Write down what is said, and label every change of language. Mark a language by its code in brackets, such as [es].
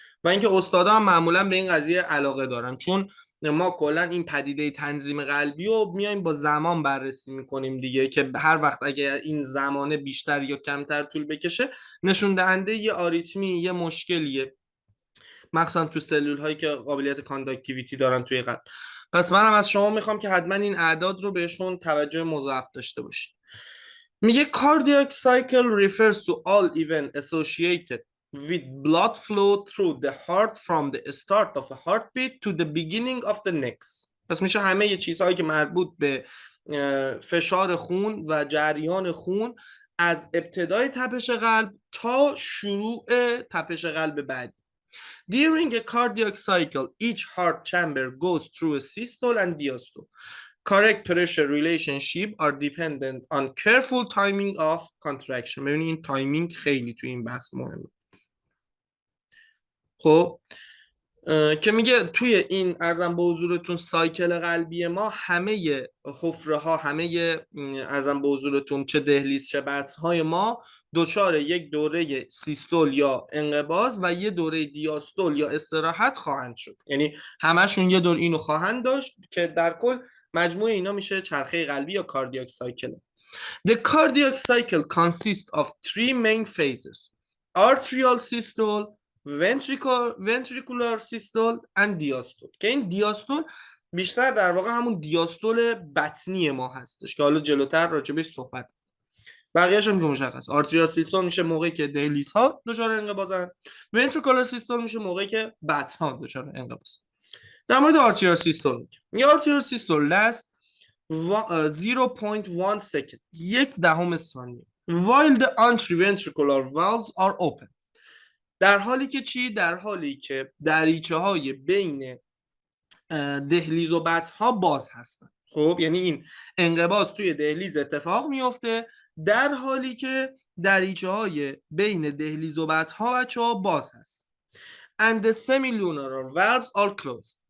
[fa] و اینکه استادا هم معمولا به این قضیه علاقه دارن، چون ما کلا این پدیده تنظیم قلبی رو میایم با زمان بررسی میکنیم دیگه، که هر وقت اگه این زمانه بیشتر یا کمتر طول بکشه نشون دهنده یه آریتمی، یه مشکلیه، مخصوصا تو سلول هایی که قابلیت کانداکتیویتی دارن توی قلب. پس منم از شما میخوام که حتما این اعداد رو بهشون توجه مضاعف داشته باشید. میگه [en] cardiac cycle refers to all event associated with blood flow through the heart from the start of a heartbeat to the beginning of the next. [fa] پس میشه همه یه چیزهایی که مربوط به فشار خون و جریان خون از ابتدای تپش قلب تا شروع تپش قلب بعدی. [en] During a cardiac cycle, each heart chamber goes through a systole and diastole. Correct pressure relationship are dependent on careful timing of contraction. [fa] ببینید این تایمینگ خیلی توی این بحث مهمه. خب که میگه توی این ارزم به حضورتون سایکل قلبی ما همه حفره ها، همه ارزم به حضورتون چه دهلیز چه بطن های ما دچار یک دوره سیستول یا انقباض و یه دوره دیاستول یا استراحت خواهند شد. یعنی همشون یه دور اینو خواهند داشت که در کل مجموع اینا میشه چرخه قلبی یا کاردیاک سایکل. [en] The cardiac cycle consists of three main phases: arterial systole, ventricular systole and diastole. [fa] که این دیاستول بیشتر در واقع همون دیاستول بطنی ما هستش که حالا جلوتر راجبش صحبت. بقیه‌اش هم که مشخص. آرتریال سیستول میشه موقعی که دهلیز ها دچار انقباضن. ونتریکولار سیستول میشه موقعی که بطن ها دچار انقباض. در مورد آرتریال سیستول میگه آرتریال سیستول [en] last 0.1 second، [fa] 1/10 ثانیه. [en] While the anteroventricular valves are open. [fa] در حالی که چی؟ در حالی که دریچه های بین دهلیز و بطن ها باز هستن. خب یعنی این انقباض توی دهلیز اتفاق میفته در حالی که دریچه های بین دهلیز و بطن ها بچه ها باز هست. [en] And the semilunar valves are closed.